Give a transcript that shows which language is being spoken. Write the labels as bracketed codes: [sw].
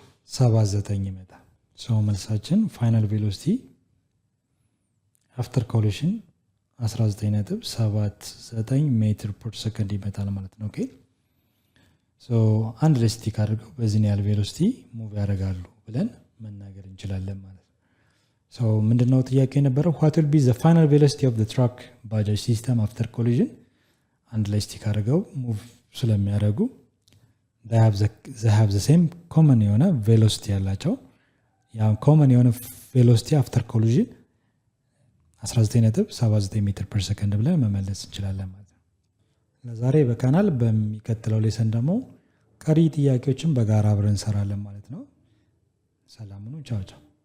[am] 19.79 ይመጣል። መልሳችን ፋይናል ቬሎሲቲ አፍተር ኮሊሽን 19.79 ሜትር ፐር ሰከንድ ይመጣል ማለት ነው። ኦኬ አንድ ላይ ስቲክ አድርገው በዚህ ያህል ቬሎሲቲ ሙቭ ያደርጋሉ ብለን መናገር እንችላለን ማለት ነው። ምንድነው ጥያቄ የነበረው? [en] what will be the final velocity of the truck [am] ባጃጅ ሲስተም [en] after collision? [am] አንድ ላይ ስቲክ አድርገው ሙቭ ስለሚያደርጉ [en] they have the same common [am] የሆነ ቬሎሲቲ ያላቸው ያ ኮመን የሆነ ቬሎሲቲ አፍተር ኮሊዥን 19.79 ሜትር ፐር ሰከንድ ብለን መመለስ እንችላለን ማለት ነው። ለዛሬ በካናል በሚቀጥለው ሌሰን ደግሞ ቀሪ ጥያቄዎችን በጋራ አብረን እንሰራለን ማለት ነው። ሰላም ሁኑ። ቻው ቻው።